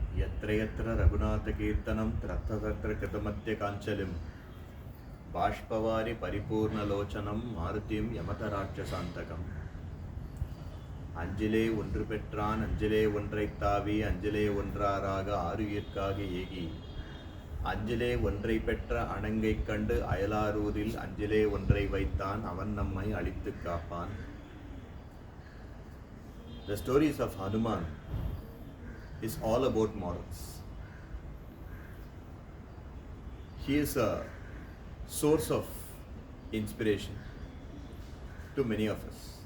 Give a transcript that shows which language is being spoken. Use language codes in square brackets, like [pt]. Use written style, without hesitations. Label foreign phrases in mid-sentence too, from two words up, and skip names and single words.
[sa] यत्र यत्र रघुनाथकीर्तनं तत्र तत्र कृतमद्य काञ्चलिं बाष्पवारि परिपूर्णलोचनं मारुतिं यमतराक्षसान्तकम् [ta] அஞ்சிலே ஒன்று பெற்றான் அஞ்சிலே ஒன்றைத் தாவி அஞ்சிலே ஒன்றாராக ஆருயிர்க்காக ஏகி அஞ்சிலே ஒன்றை பெற்ற அணங்கைக் கண்டு அயலாரூரில் அஞ்சிலே ஒன்றை வைத்தான் அவன் நம்மை அழித்துக் காப்பான். [en] The stories of Hanuman is all about morals. He is a source of inspiration to many of us.